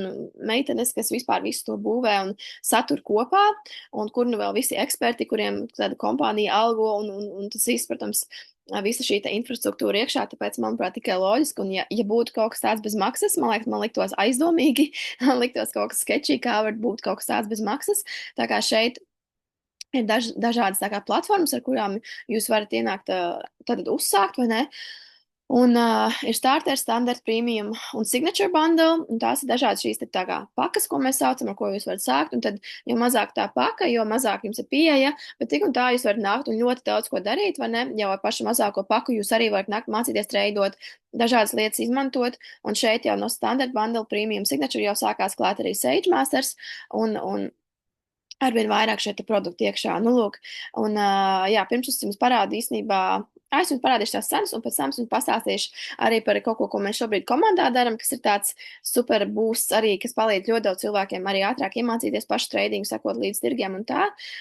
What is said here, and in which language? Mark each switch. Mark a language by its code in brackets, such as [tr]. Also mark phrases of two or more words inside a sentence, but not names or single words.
[lv] meitenes, kas vispār visu to būvē un satur kopā, un kur nu vēl visi eksperti, kuriem tāda kompānija algo, un tas viss, protams, visa šī infrastruktūra iekšā, tāpēc, manuprāt, tikai loģiski, un ja būtu kaut kas tāds bez maksas, man liktos aizdomīgi, man liktos kaut kas sketčī, kā var būt kaut kas tāds bez maksas, tā kā šeit ir dažādas tā kā platformas, ar kurām jūs varat ienākt, tad uzsākt, vai ne? Un ir [en] starter, standard, premium [lv] un [en] signature bundle, [lv] un tās ir dažādas šīs tā kā pakas, ko mēs saucam, ar ko jūs varat sākt, un tad, jo mazāk tā paka, jo mazāk jums ir pieeja, bet tik un tā jūs varat nākt un ļoti daudz ko darīt, vai ne? Jau ar pašu mazāko paku jūs arī varat nākt mācīties treidot, dažādas lietas izmantot, un šeit jau no [en] standard bundle, premium, signature [lv] jau sākās klāt arī SageMasters, un arvien vairāk šeit produktu iekšā. Nu, lūk, un, jā, pirms es jums parādu īstenībā, es jums parādīšu tās cenas, un pēc tam es jums pastāstīšu arī par kaut ko, ko mēs šobrīd komandā darām, kas ir tāds super boosts arī, kas palīdz ļoti daudz cilvēkiem arī ātrāk iemācīties pašu tradingu, sakot līdz tirgiem un tā.